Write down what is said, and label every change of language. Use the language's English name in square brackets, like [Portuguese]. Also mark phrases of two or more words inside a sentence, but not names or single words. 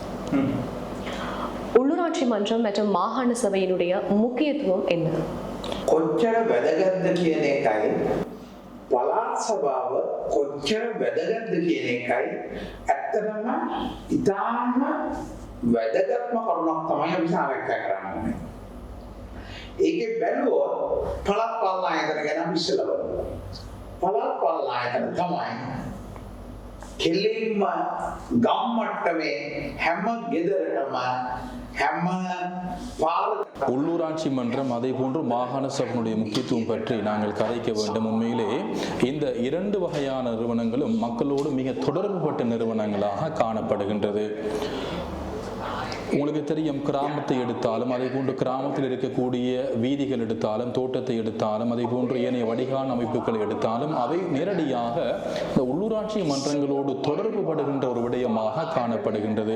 [Tamil] உள்ளூராட்சி மன்றம் மற்றும் மாகாண சபையினுடைய முக்கியத்துவம் என்ன? [Sinhala] කොච්චර වැදගත්ද කියන එකයි පළාත් සභාව කොච්චර වැදගත්ද කියන එකයි ඇත්තටම ඉතාම වැදගත්ම කරුණක් තමයි අපි සාකච්ඡා කරන්නේ. ඒකේ බැලුවොත් පළාත් පාලන ආයතන ගැන අපි ඉස්සෙල්ලා බලමු. පළාත් පාලන ආයතන තමයි කෙලින්ම ගම් මට්ටමේ හැම ගෙදරටම හැම [Tamil] உள்ளூராட்சி மன்றம் அதே போன்று மாகாண சபையினுடைய முக்கியத்துவம் பற்றி நாங்கள் கதைக்க வேண்டும். உண்மையிலே இந்த இரண்டு வகையான நிறுவனங்களும் மக்களோடு மிக தொடர்புபட்ட நிறுவனங்களாக காணப்படுகின்றது. உங்களுக்கு தெரியும், கிராமத்தை எடுத்தாலும் அதே போன்று கிராமத்தில் இருக்கக்கூடிய வீதிகள் எடுத்தாலும் தோட்டத்தை எடுத்தாலும் அதே போன்று ஏனைய வடிகால் அமைப்புகளை எடுத்தாலும் அவை நேரடியாக இந்த உள்ளூராட்சி மன்றங்களோடு தொடர்பு படுகின்ற ஒரு விடயமாக காணப்படுகின்றது.